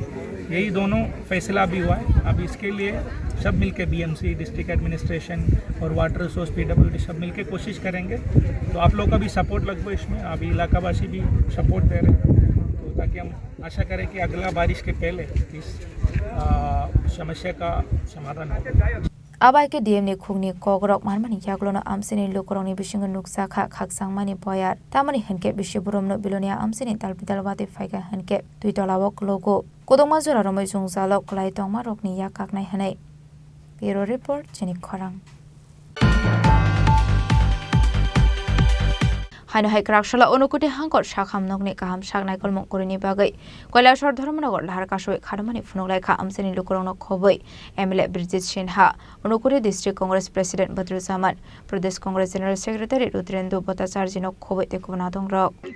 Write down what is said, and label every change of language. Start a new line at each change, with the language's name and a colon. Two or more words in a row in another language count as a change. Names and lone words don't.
Hindi: यही दोनों फैसला भी हुआ है। अब इसके लिए सब मिलके BMC,
English: district administration
Hindi: और
English: water resource PWD
Hindi: सब मिलके कोशिश करेंगे। तो आप लोग का भी सपोर्ट लगभग इसमें, अभी इलाकावासी भी सपोर्ट दे रहे हैं, तो ताकि हम आशा करें कि अगला बारिश के पहले इस समस्या का समाधान हो।
Kok Borok: Abai ke DM ni khungni Kokborok Marmani Yaglono Amsini Lukoroni Bishinga Nuksaka Kaksangmani Boyar Tamani Henke Bishiburumno Bilonia Amsini Talpitalwati Faiga Henke Tuitolawok logo Kodomazura Romo Zungzalok Klaitong Marokni Yakaknai Hanai.
English: Bureau Report
Kok Borok: Chini Khorang Haino Haikrakshla Onukuti Hankor Shakham Nogni Kaham Shagnai Kolmok Korini Bagai Koilashor Dharmanagar Lahar Kashoi Khadamani Funolaika Amsini Lukorong Khoboi MLA Bridget Shinha Onukuri District Congress President Badru Zaman Pradesh Congress General Secretary Rudrendu Bhattacharya Khoboi Tekobonatong Rok